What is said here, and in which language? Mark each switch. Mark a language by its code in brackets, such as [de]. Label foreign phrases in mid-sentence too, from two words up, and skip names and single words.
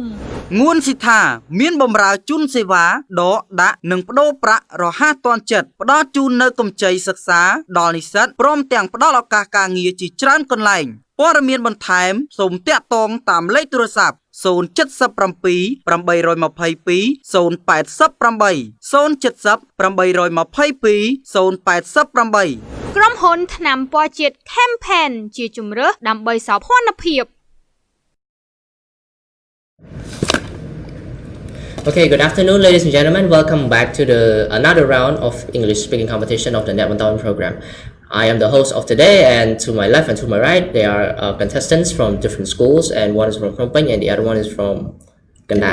[km] ងួនស៊ីថាមានបម្រើជូនសេវាដកដាក់និងប្តូរប្រាក់រហ័សទាន់ចិត្តផ្ដល់ជូននៅកម្ចីសិក្សាដល់និស្សិតព្រមទាំងផ្ដល់ឱកាសការងារជាច្រើនកន្លែងព័ត៌មានបន្ថែមសូមតាក់ទងតាមលេខទូរស័ព្ទ 077 822 080 ក្រុមហ៊ុនថ្នាំពណ៌ជាតិ Campaign ជាជំរើសដើម្បីសោភ័ណភាព [en] Okay, good afternoon, ladies and gentlemen. Welcome back to another round of English speaking competition of the Net Bontorvein program. I am the host of today, and to my left and to my right, there are contestants from different schools, and one is from Sokpanha and the other one is from Ganda.